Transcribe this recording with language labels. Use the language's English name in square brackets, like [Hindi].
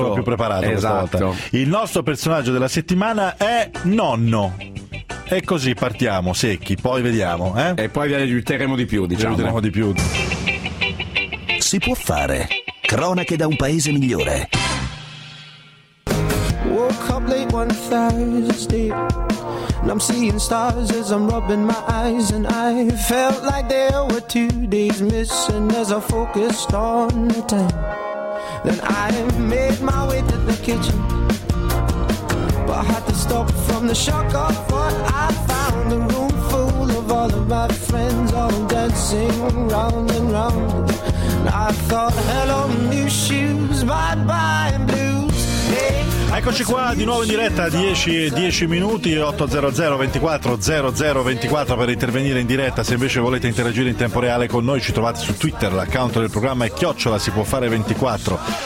[Italian] Sono più preparato, esatto, questa volta. Il nostro personaggio della settimana è Nonno. E così partiamo, secchi, poi vediamo, eh? E poi vi aiuteremo di più, diciamo. Vi aiuteremo di più. Si può fare. Cronache da un paese migliore. [English] Woke up late one Thursday and I'm seeing stars as I'm rubbing my eyes, and I felt like there were two days missing as I focused on the time. Then I made my way to the kitchen, but I had to stop from the shock of what I found. The room full of all of my friends all dancing round and round. I thought, hello, new shoes, bye bye blues. [Italian] Eccoci qua di nuovo in diretta, 10 minuti, 800 24 00 24 per intervenire in diretta. Se invece volete interagire in tempo reale con noi, ci trovate su Twitter, l'account del programma è chiocciola si può fare 24.